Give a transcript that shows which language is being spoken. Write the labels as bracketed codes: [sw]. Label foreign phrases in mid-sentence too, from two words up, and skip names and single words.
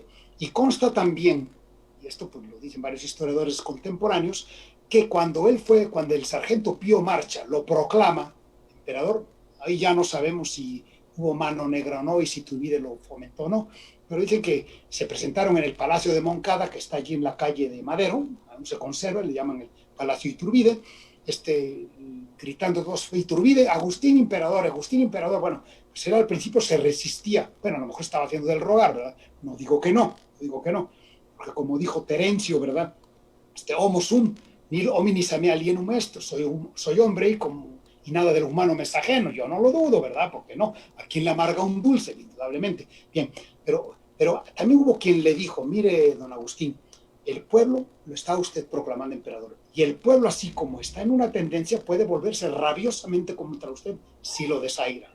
[es] Y consta también, y esto pues lo dicen varios historiadores contemporáneos, que cuando el sargento Pío Marcha lo proclama emperador, ahí ya no sabemos si hubo mano negra o no y si Iturbide lo fomentó o no, pero dicen que se presentaron en el Palacio de Moncada, que está allí en la calle de Madero, aún se conserva, le llaman el Palacio Iturbide, gritando todos, Iturbide, Agustín Imperador, bueno, pues él al principio se resistía, bueno, a lo mejor estaba haciendo del rogar, ¿verdad? No digo que no, porque como dijo Terencio, ¿verdad? [la] Homo sum, nil hominis a me alienum est, [es] soy hombre y nada del humano me es ajeno, yo no lo dudo, ¿verdad? Porque no, a quien le amarga un dulce, indudablemente. Bien, pero también hubo quien le dijo, mire, don Agustín, el pueblo lo está usted proclamando emperador, y el pueblo así como está en una tendencia puede volverse rabiosamente contra usted si lo desaira.